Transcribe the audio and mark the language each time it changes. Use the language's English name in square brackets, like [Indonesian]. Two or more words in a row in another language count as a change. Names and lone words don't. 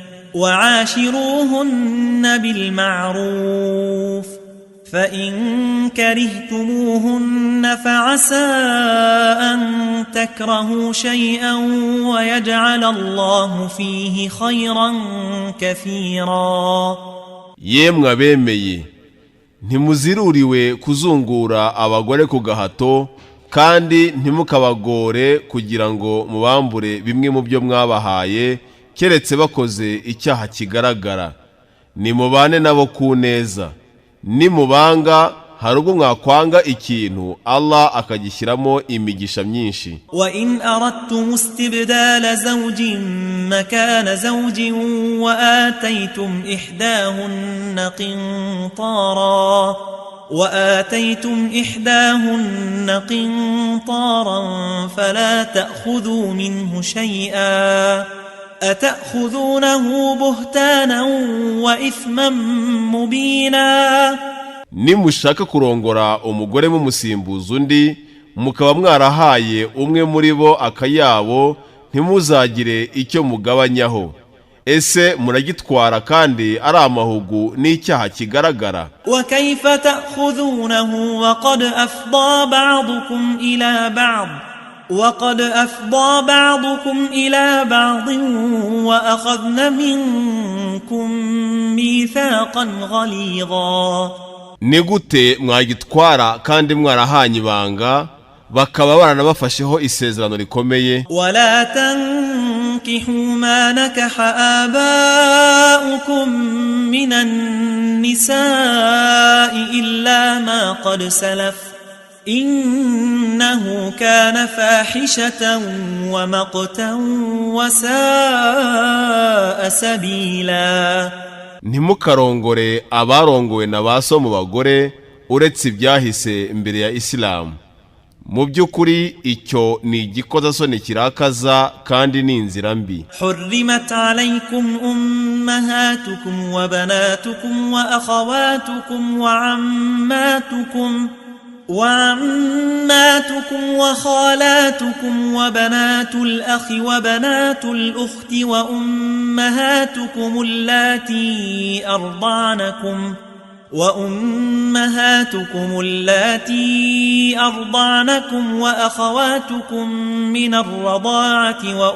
[Arabic] وعاشروهن بالمعروف فإن كرهتموهن فعسى أن تكرهوا شيئا ويجعل الله فيه خيرا كثيرا. [Kinyarwanda] Yemwe abemeye, ntimuziruriwe kuzungura abagore ku gahato, kandi ntimukabagore kugira ngo mubambure bimwe mu byo mwabahaye, keretse bakoze icyaha kigaragara. Nimubane nabo ku neza. Nimubanga hari ubwo mwakwanga ikintu Allah akagishyiramo imigisha myinshi. [Arabic] وإن أردتم استبدال زوج مكان زوج وآتيتم إحداهن قنطارا فلا تأخذوا منه شيئا أتأخذونه بهتانا وإثما مبينا. [Kinyarwanda] Nimushaka kurongora umugore mumusimbuza undi, mukaba mwarahaye umwe muri bo akayabo, ntimuzagire icyo mugabanyaho. Ese muragitwara kandi ari amahugu n'icyaha kigaragara. [Arabic] وكيف تأخذونه وقد أفضى بعضكم إلى بعض وأخذن منكم ميثاقا غليظا. [Kinyarwanda] Nigute mwagitwara kandi mwarahanye ibanga, bakaba baranabafasheho isezerano rikomeye. [Arabic] ولا تنكحوا ما نكح آباؤكم من النساء إلا ما قد سلف إنه كان فاحشة ومقتا وساء سبيلا. [Kinyarwanda] Ntimukarongore abarongowe na baso mu bagore uretse ibyahise imbere ya Islam. Mu by'ukuri icyo ni igikozasoni kirakaza kandi ni inzira mbi. [Arabic] حرمت عليكم أمهاتكم وبناتكم وأخواتكم وعماتكم وخالاتكم وبنات الأخ وبنات الأخت وأمهاتكم اللاتي أرضعنكم وأخواتكم من الرضاعة